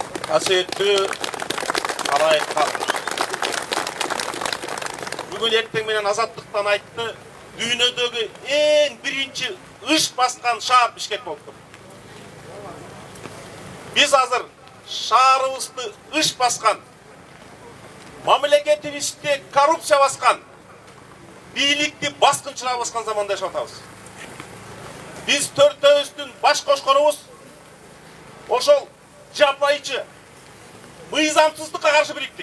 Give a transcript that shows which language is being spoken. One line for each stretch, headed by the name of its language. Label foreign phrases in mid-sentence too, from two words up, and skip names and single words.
Kyrgyz: Қасиетті қарай қалды. Бүгін ертең менен азаттықтан айтты, дүйнөдөгү ең биринчи ыш басқан шаар Бишкек болуп тур. Биз азыр шаарыбызды ыш басқан, мамлекетибизде коррупция басқан, бийликти баскынчылар басқан заманда жашап атабыз. Биз төртөөбүздүн баш кошконубуз ошол жапайчы мыйзамсыздыкка каршы бириктик.